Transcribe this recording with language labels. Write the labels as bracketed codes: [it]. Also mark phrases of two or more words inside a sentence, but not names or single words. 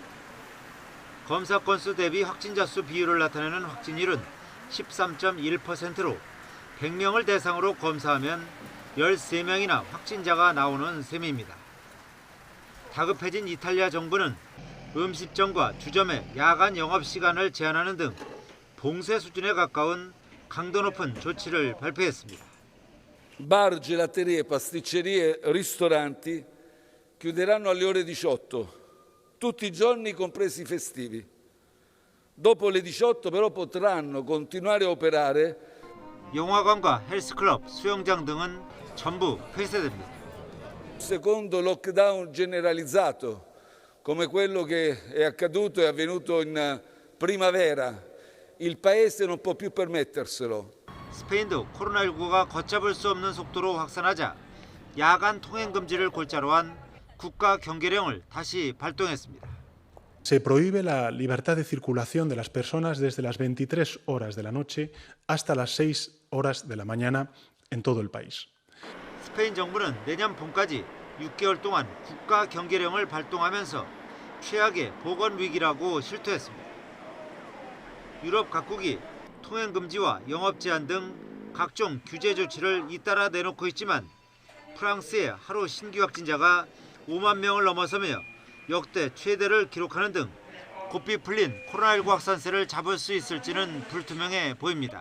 [ko] 검사 건수 대비 확진자 수 비율을 나타내는 확진율은 13.1%로 100명을 대상으로 검사하면 13명이나 확진자가 나오는 셈입니다. 다급해진 이탈리아 정부는 음식점과 주점의 야간 영업시간을 제한하는 등 봉쇄 수준에 가까운 강도 높은 조치를 발표했습니다. [it] Bar, gelaterie, pasticcerie, ristoranti chiuderanno alle ore 18, tutti i giorni compresi i festivi. Dopo le 18 però potranno continuare a operare. [ko] 영화관과 헬스클럽, 수영장 등은 전부 폐쇄됩니다. [it] Secondo lockdown generalizzato, come quello che è accaduto e avvenuto in primavera, il paese non può più permetterselo. [ko] 스페인도 코로나19가 걷잡을 수 없는 속도로 확산하자 야간 통행 금지를 골자로 한 국가 경계령을 다시 발동했습니다. [es] Se prohíbe la libertad de circulación de las personas desde las 23 horas de la noche hasta las 6 horas de la mañana en todo el país. [ko] 스페인 정부는 내년 봄까지 6개월 동안 국가 경계령을 발동하면서 최악의 보건 위기라고 실토했습니다. 유럽 각국이 통행 금지와 영업 제한 등 각종 규제 조치를 잇따라 내놓고 있지만 프랑스의 하루 신규 확진자가 5만 명을 넘어서며 역대 최대를 기록하는 등 고삐 풀린 코로나19 확산세를 잡을 수 있을지는 불투명해 보입니다.